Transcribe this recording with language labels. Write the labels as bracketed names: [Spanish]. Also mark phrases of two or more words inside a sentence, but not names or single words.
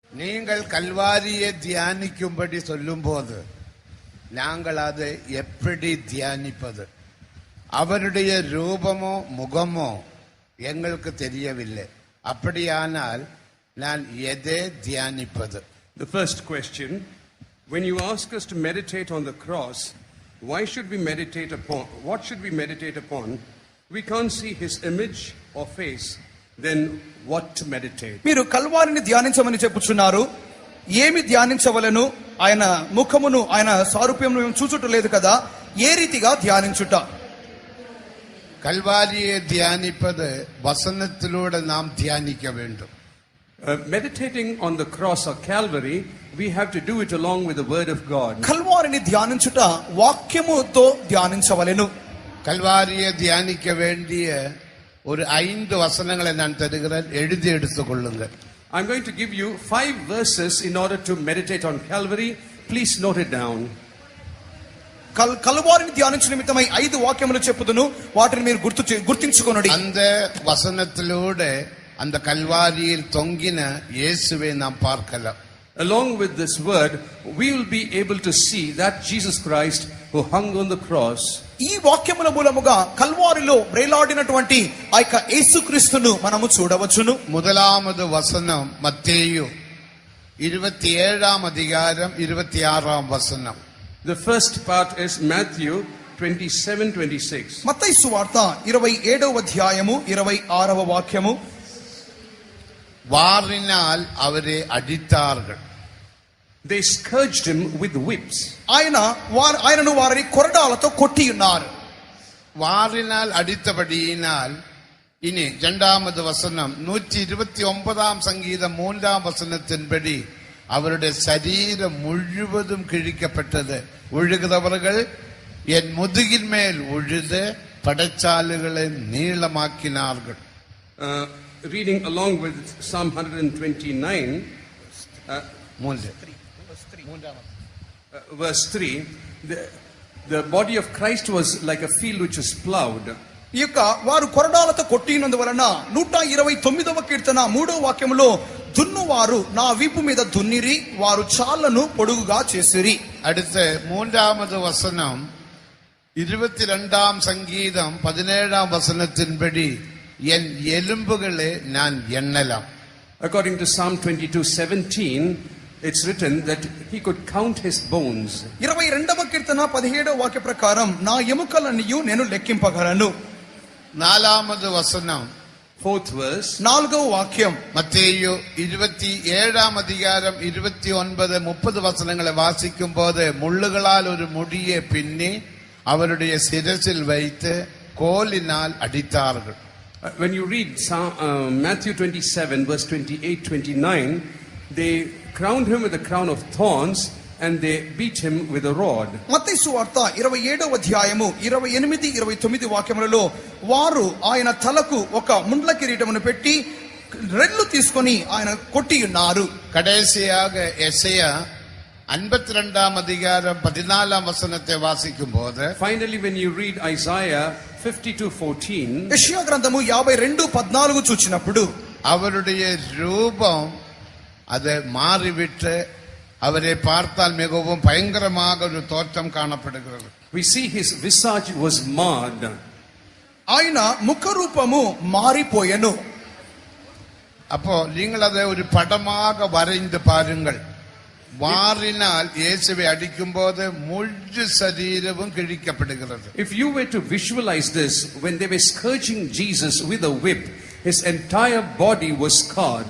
[Tamil] நீங்கள் கல்வாரியை தியானிக்கும்படி சொல்லும்போது நாங்கள் அதை எப்படி தியானிப்பது? அவருடைய ரூபமோ முகமோ எங்களுக்கு தெரியவில்லை. அப்படியானால் நான் எதை தியானிப்பது? [English] The first question, when you ask us to meditate on the cross, why should we meditate upon, what should we meditate upon? We can't see his image or face, then what to meditate? [Telugu] మీరు కల్వారిని ధ్యానించమని చెప్పుచున్నారు. ఏమి ధ్యానించవలెను? ఆయన ముఖమును ఆయన సారూప్యమును మేము చూచుటలేదు కదా, ఏ రీతిగా ధ్యానించుట? [Tamil] கல்வாரியை தியானிப்பது வசனத்திலூടെ நாம் தியானிக்க வேண்டும். [English] Meditating on the cross or Calvary, we have to do it along with the word of God. [Telugu] కల్వారిని ధ్యానించుట వాక్యముతో ధ్యానించవలెను. [Tamil] கல்வாரியை தியானிக்க வேண்டிய ஒரு 5 வசனங்களை நான் தருகிறேன், எழுதி எடுத்துக் கொள்ளுங்கள். [English] I'm going to give you 5 verses in order to meditate on Calvary. Please note it down. [Telugu] కల్వారిని ధ్యానించు నిమిత్తమై 5 వాక్యములు చెప్పుదును, వాటిని మీరు గుర్తించుకొనుడి. [Tamil] அந்த வசனத்திலூടെ அந்த கல்வாரியில் தொங்கின இயேசுவை நாம் பார்க்கலாம். [English] Along with this word, we will be able to see that Jesus Christ who hung on the cross. [Telugu] ఈ వాక్యముల మూలముగా కల్వారిలో వేలాడినటువంటి ఆ యొక్క యేసుక్రీస్తును మనము చూడవచ్చును. [Tamil] முதலாவது வசனம் மத்தேயு 27ஆம் அதிகாரம் 26ஆம் வசனம். [English] The first part is Matthew 27:26. [Telugu] మత్తయి సువార్త 27వ అధ్యాయము 26వ వాక్యము. [Tamil] வாரினால் அவரை அடித்தார்கள். [English] They scourged him with whips. [Telugu] ఆయనను వారిని కొరడాలతో కొట్టి ఉన్నారు. [Tamil] வாரினால் அடித்தபடியினால் இனி 2வது வசனம் 129ஆம் சங்கீதம் 3ஆம் வசனத்தின்படி அவருடைய சரீரம் முழுவதும் கிழிக்கப்பட்டது. உழுகிறவர்கள் என் முதுகின் மேல் உழுது படைச்சாலுகளை நீளமாக்கினார்கள். [English] Reading along with Psalm 129, verse 3, the body of Christ was like a field which was plowed. [Telugu] ఈ యొక్క వారు కొరడాలతో కొట్టినందువలన 129వ కీర్తన 3వ వాక్యములో దున్నువారు నా వీపు మీద దున్నిరి, వారు చాళ్లను పొడుగుగా చేసిరి. [Tamil] அடுத்து 3வது வசனம் 22ஆம் சங்கீதம் 17ஆம் வசனத்தின்படி என் எலும்புகளை நான் எண்ணலாம். [English] According to Psalm 22:17, it's written that he could count his bones. [Telugu] 22వ కీర్తన 17వ వాక్య ప్రకారం నా ఎముకలన్నీ నేను లెక్కింపగలను. [Tamil] 4வது வசனம் [English] 4th verse, [Telugu] 4వ వాక్యం [Tamil] மத்தேயு 27ஆம் அதிகாரம் 29 30 வசனங்களை வாசிக்கும் போது முள்ளுகளால் ஒரு முடியை பின்னி அவருடைய சிரசில் வைத்து கோலினால் அடித்தார்கள். [English] When you read Matthew 27 verse 28-29, they crowned him with a crown of thorns and they beat him with a rod. [Telugu] మత్తయి సువార్త 27వ అధ్యాయము 28 29 వాక్యములలో వారు ఆయన తలకు ఒక ముండ్ల కిరీటమును పెట్టి రెల్లు తీసుకొని ఆయన కొట్టి ఉన్నారు. [Tamil] கடைசியாக எசையா 52ஆம் அதிகாரம் 14ஆம் வசனத்தை வாசிக்கும் போது, [English] finally when you read Isaiah 52:14, [Telugu] యెషయా గ్రంథము 52:14 చూచినప్పుడు [Tamil] அவருடைய ரூபம் அது மாறிவிட்டு அவரை பார்த்தால் மிகவும் பயங்கரமாக ஒரு தோற்றம் காணப்படுகிறது. [English] we see his visage was marred. [Telugu] ఆయన ముఖ రూపము మారిపోయెను. [Tamil] அப்போ நீங்கள் அதை ஒரு படமாக வரைந்து பாருங்கள். வாரினால் இயேசுவை அடிக்கும் போது முழு சரீரமும் கிழிக்கப்படுகிறது. [English] If you were to visualize this, when they were scourging Jesus with a whip, his entire body was scarred.